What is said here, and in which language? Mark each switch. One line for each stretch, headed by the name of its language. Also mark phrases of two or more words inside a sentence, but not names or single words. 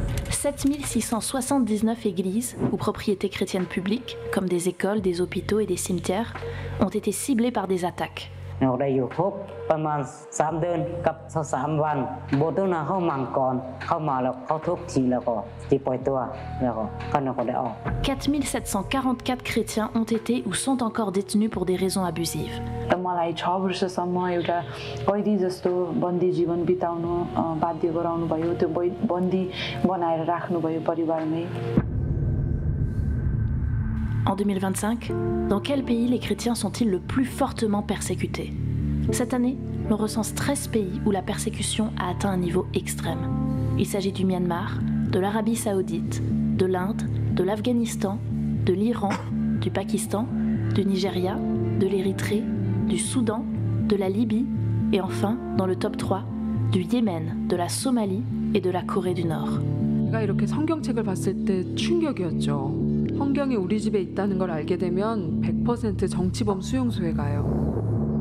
French: 7679 églises ou propriétés chrétiennes publiques, comme des écoles, des hôpitaux et des cimetières, ont été ciblées par des attaques. « 4744 chrétiens ont été ou sont encore détenus pour des raisons abusives. »
Nepali: मलाई 6 वर्षसम्म एउटा कैदी जस्तो बन्दी जीवन बिताउनु बाध्य गराउनु भयो त्यो बन्दी बनाएर राख्नुभयो परिवारमै.
French: En 2025, dans quel pays les chrétiens sont-ils le plus fortement persécutés? Cette année, l'on recense 13 pays où la persécution a atteint un niveau extrême. Il s'agit du Myanmar, de l'Arabie Saoudite, de l'Inde, de l'Afghanistan, de l'Iran, du Pakistan, du Nigeria, de l'Érythrée, du Soudan, de la Libye et enfin, dans le top 3, du Yémen, de la Somalie et de la Corée du Nord.
Korean: 제가 이렇게 성경책을 봤을 때 충격이었죠. 성경이 우리 집에 있다는 걸 알게 되면 100% 정치범 수용소에 가요.